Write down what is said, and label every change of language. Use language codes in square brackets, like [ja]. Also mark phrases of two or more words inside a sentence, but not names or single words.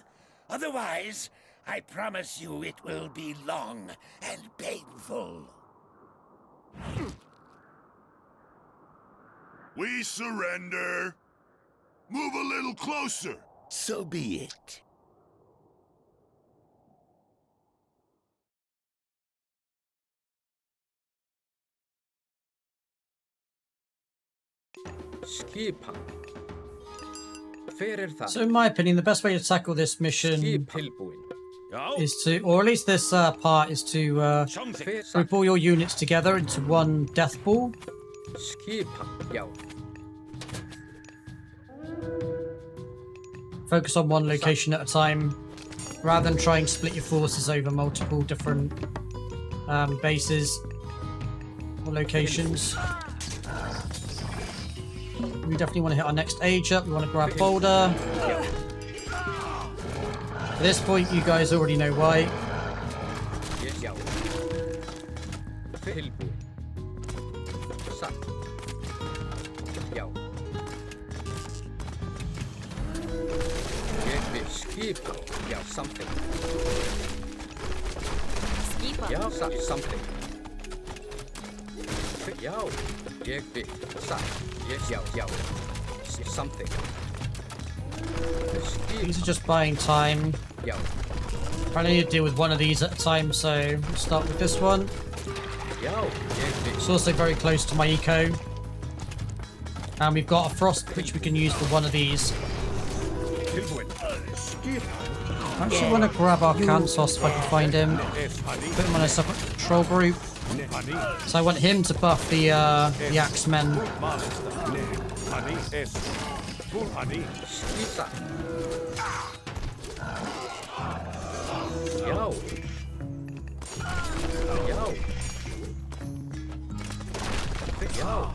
[en] Otherwise, I promise you it will be long and painful. We surrender. Move a little closer. So be it. [is] Skipan. Hver er það? [en] So in my opinion, the best way to tackle this mission [is] Tilbúin. [en] is to, or at least this part, is to [is] Hver [en] group all your units together into one death pool. [is] Skipan. Já. [en] Focus on one location at a time, rather than try and split your forces over multiple different bases or locations. We definitely want to hit our next age up. We want to grab Boulder. At this point, you guys already know why. [is] Já. Tilbúin. Satt. Já. Ég vil skipa. Já, samþykkt. Skipa. Já, samþykkt. Já, ég vil. Satt. Já. Samþykkt. [en] These are just buying time. [is] Já. [en] I need to deal with one of these at a time, so we'll start with this one. [is] Já, ég vil. [en] It's also very close to my eco. And we've got a frost which we can use for one of these. [is] Tilbúin. [en] I actually want to grab our Kantos if I can find him. Put him on a separate control group. So I want him to buff the Axemen. [is] Skisa. Yo. Yo. Yo.